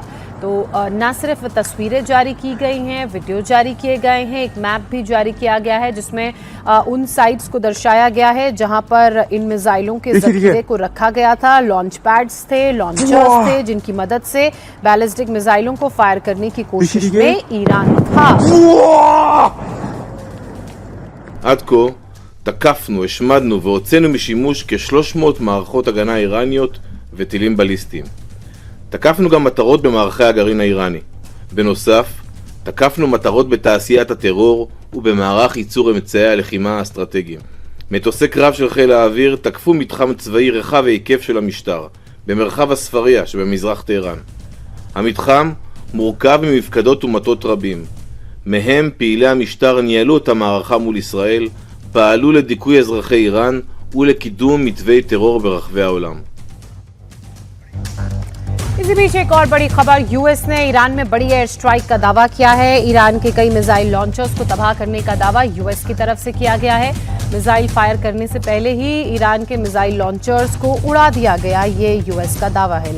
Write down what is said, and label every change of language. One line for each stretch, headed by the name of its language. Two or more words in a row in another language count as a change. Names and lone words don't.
Hindi: तो न सिर्फ तस्वीरें जारी की गई हैं, वीडियो जारी किए गए हैं, एक मैप भी जारी किया गया है जिसमें उन साइट्स को दर्शाया गया है जहां पर इन मिसाइलों के जखीरे को रखा गया था।
English: launch pads
Hindi: थे, लॉन्चर्स थे जिनकी मदद से बैलिस्टिक मिसाइलों को फायर करने की कोशिश में ईरान था।
Hebrew: עד כה תקפנו, השמדנו והוצאנו משימוש כ-300 מערכות הגנה איראניות וטילים בליסטיים. תקפנו גם מטרות במערכי הגרעין האיראני. בנוסף, תקפנו מטרות בתעשיית הטרור ובמערך ייצור אמצעי הלחימה האסטרטגיים. מטוסי קרב של חיל האוויר תקפו מתחם צבאי רחב היקף של המשטר, במרחב הספריה שבמזרח טהרן. המתחם מורכב ממפקדות ומטות רבים. מהם פעילי המשטר ניהלו את המערכה מול ישראל, פעלו לדיכוי אזרחי איראן ולקידום מתווי טרור ברחבי העולם.
Hindi: इसी बीच एक और बड़ी खबर, यूएस ने ईरान में बड़ी
English: air strike
Hindi: का दावा किया है। ईरान के कई
English: missile launchers
Hindi: को तबाह करने का दावा यूएस की तरफ से किया गया है।
English: missile fire
Hindi: करने से पहले ही ईरान के
English: missile launchers
Hindi: को उड़ा दिया गया, ये यूएस का दावा है।